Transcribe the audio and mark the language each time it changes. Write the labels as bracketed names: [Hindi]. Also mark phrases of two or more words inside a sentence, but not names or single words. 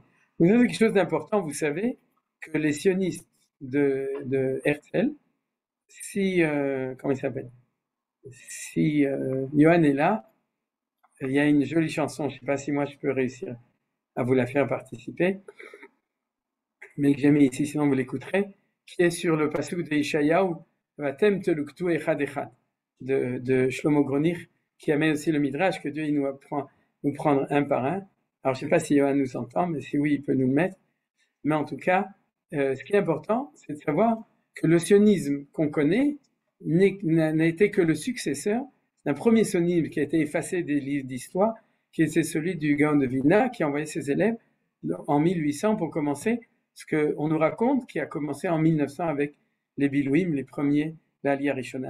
[French] Vous avez quelque chose d'important, vous savez que les sionistes de Herzl, comment il s'appelle, si Johan est là, il y a une jolie chanson, je ne sais pas si moi je peux réussir à vous la faire participer, mais que j'ai mis ici, sinon vous l'écouterez, qui est sur le pasuk de Ishayahu, [Hebrew] ואתם תלוקטו אחד אחד, [French] de Shlomo Gronich, qui amène aussi le Midrash, que Dieu il nous apprend nous prendre un par un. Alors je ne sais pas si Johan nous entend, mais si oui, il peut nous le mettre. Mais en tout cas, ce qui est important, c'est de savoir que le sionisme qu'on connaît n'a été que le successeur d'un premier sionisme qui a été effacé des livres d'histoire, qui était celui du Gaon de Vilna, qui a envoyé ses élèves en 1800 pour commencer, ce qu'on nous raconte, qui a commencé en 1900 avec les Bilouim, les premiers, l' [Hebrew] עלייה ראשונה.